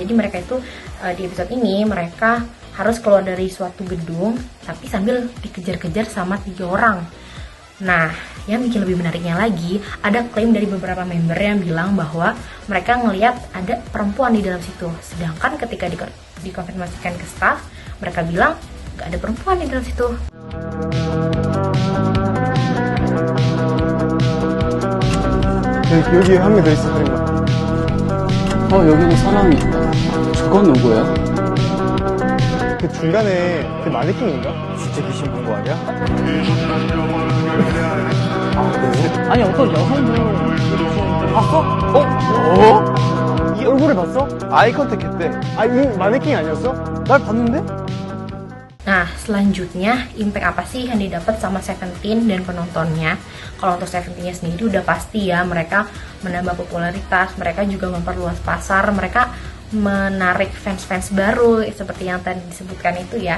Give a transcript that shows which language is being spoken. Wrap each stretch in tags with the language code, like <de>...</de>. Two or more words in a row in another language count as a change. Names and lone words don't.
<id>Jadi mereka itu di episode ini mereka harus keluar dari suatu gedung tapi sambil dikejar-kejar sama 3 orang. Nah, yang bikin lebih menariknya lagi, ada klaim dari beberapa member yang bilang bahwa mereka ngelihat ada perempuan di dalam situ. Sedangkan ketika dikonfirmasikan ke staff, mereka bilang gak ada perempuan di dalam situ.</id> <ko>여기에 한 명 더 있어, 그런 거. 여기는 사람이 있다. 저건 누구야? 그 중간에 그 마네킹인가? 진짜 귀신 본 거 아니야? 아니, 어떤 여성분 봤어? 이 얼굴을 봤어? 아이 컨택 했대. 아, 이 마네킹 아니었어? 날 봤는데?</ko> <id>Nah, selanjutnya impact apa sih yang didapat sama Seventeen dan penontonnya? Kalau untuk Seventeen-nya sendiri udah pasti ya, mereka menambah popularitas, mereka juga memperluas pasar, mereka menarik fans-fans baru seperti yang tadi disebutkan itu ya.</id>